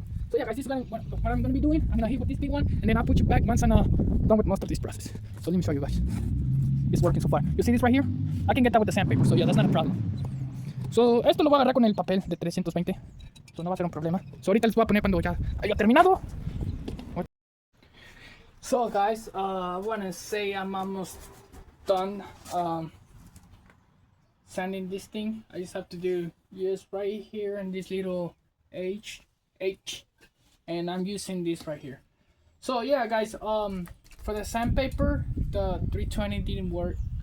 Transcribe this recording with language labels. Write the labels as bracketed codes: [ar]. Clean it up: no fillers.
[en] So yeah, guys, this is what I'm gonna be doing. I'm gonna hit with this big one, and then I'll put you back once I'm done with most of this process. So let me show you guys. It's working so far. You see this right here? I can get that with the sandpaper, so yeah, that's not a problem. [es] So esto lo voy a agarrar con el papel de 320. So no va a ser un problema. So ahorita les voy a poner cuando ya haya terminado. [en] So guys, I wanna say I'm almost done sanding this thing. I just have to do just right here and this little H, and I'm using this right here. So yeah, guys, for the sandpaper, the 320 didn't work.